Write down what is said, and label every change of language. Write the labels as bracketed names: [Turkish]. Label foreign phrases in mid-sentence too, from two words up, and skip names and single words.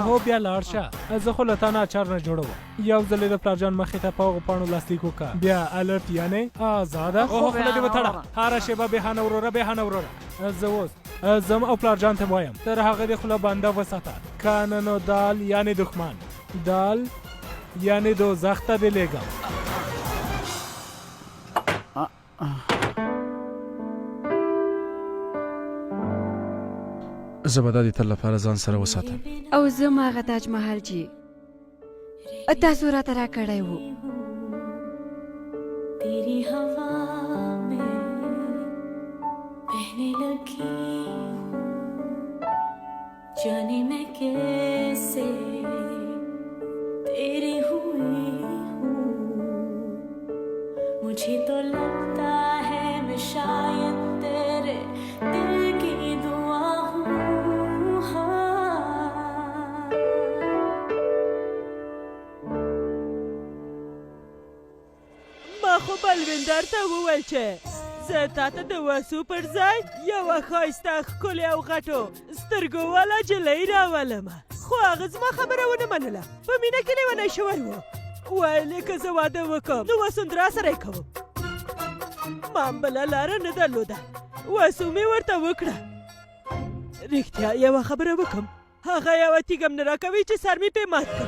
[Pashto] اوهو بیا لاړ شه زه خو له تا نه اچار نه جوړوم یو ځل یې د پلارجان مخې ته په هغو پاڼو لاسلیک وکړه بیا الرټ یعنې آزاده اوهو خوله دې وتړه هره شېبه بېهانه وروره بېهانه وروره زه اوس ځم او پلارجان ته وایم تر هغه دې خوله بنده وساته کنه نو دال یعنې دښمن دال یعنې دوزخ ته دې لېږم زه به دا د تل لپاره ځان سره وساتم او زه هغه تاج محل چې تاسو راته راکړی و [Hindi] तेरी हवा में बहने लगी हूँ जाने मैं कैसे तेरी हुई हूँ मुझे तो लगता है मैं शायद तेरे दिल की दुआ हूँ हाँ [Pashto] ما خو بلویندر ته وویل چې زه تا ته د وسو پر ځای یوه ښایسته ښکلې او غټو سترګو والا جلۍ راولمه خو هغه زما خبره ونه منله په مینه کې لیونی شوی و ویل یې که زه واده وکړم نو وسوندرا سره یې کوم ما هم بله لاره نه درلوده وسو مې ورته وکړه رښتیا یوه خبره وکړم هغه یوه تیږه م نه راکوي چې سر مې پرې مات کړم